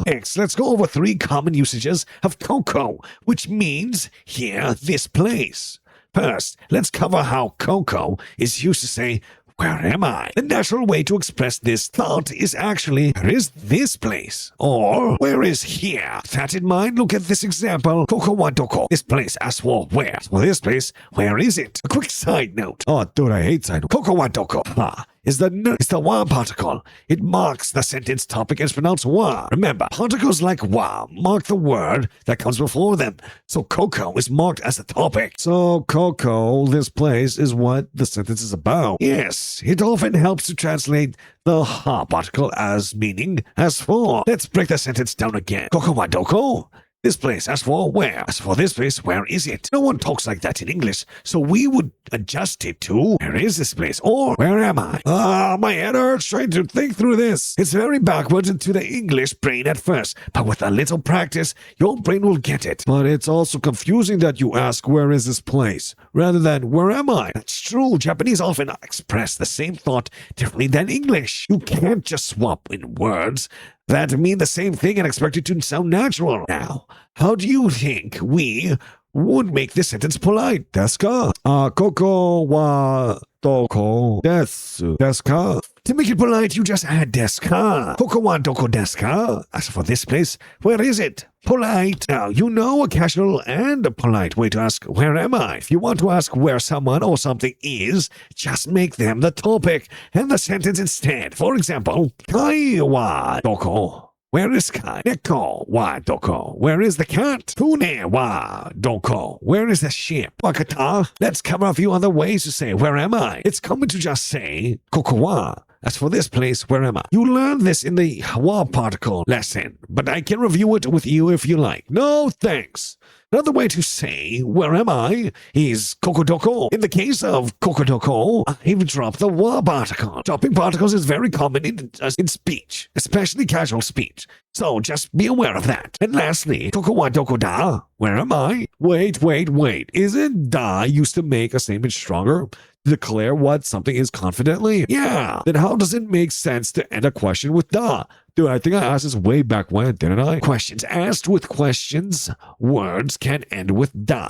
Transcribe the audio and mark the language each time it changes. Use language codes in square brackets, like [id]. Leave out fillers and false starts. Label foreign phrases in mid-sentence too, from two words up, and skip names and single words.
[en] Next, let's go over 3 common usages of koko, which means here, this place. First, let's cover how koko is used to say, where am I? The natural way to express this thought is actually, where is this place? Or, where is here? With that in mind, look at this example. [ja] ここはどこ. [en] This place, as for where? Well, this place, where is it? A quick side note. Oh, dude, I hate side note. [ja] ここはどこ. [en] Is the wa particle. It marks the sentence topic and is pronounced wa. Remember, particles like wa mark the word that comes before them. So koko is marked as the topic. So koko, this place, is what the sentence is about. Yes, it often helps to translate the ha particle as meaning as for. Let's break the sentence down again. [ja] ここはどこ? [en] This place, as for where? As for this place, where is it? No one talks like that in English, so we would adjust it to, where is this place? Or, where am I? My head hurts trying to think through this. It's very backwards into the English brain at first, but with a little practice, your brain will get it. But it's also confusing that you ask, where is this place? Rather than, where am I? That's true. Japanese often express the same thought differently than English. You can't just swap in words that mean the same thing and expect it to sound natural. Now, how do you think we would make this sentence polite? [ja] ですか？ここはどこです。ですか? [en] To make it polite, you just add [ja] ですか. ここはどこですか? [en] As for this place, where is it? Polite. Now, you know a casual and a polite way to ask, where am I? If you want to ask where someone or something is, just make them the topic and the sentence instead. For example, [ja] カイはどこ? [en] Where is Kai? [ja] 猫はどこ? [en] Where is the cat? [ja] 船はどこ? [en] Where is the ship? Wakata? Let's cover a few other ways to say, where am I? It's common to just say, [ja] ここは. [en] As for this place, where am I? You learned this in the wa particle lesson, but I can review it with you if you like. No, thanks. Another way to say, where am I, is [ja] ここどこ. [en] In the case of [ja] ここどこ, [en] I've dropped the wa particle. Dropping particles is very common in speech, especially casual speech. So just be aware of that. And lastly, [ja] ここはどこだ? [en] Where am I? Wait. Isn't da used to make a statement stronger? Declare what something is confidently? Yeah. Then how does it make sense to end a question with da? Dude, I think I asked this way back when, didn't I? Questions asked with questions, words can end with da.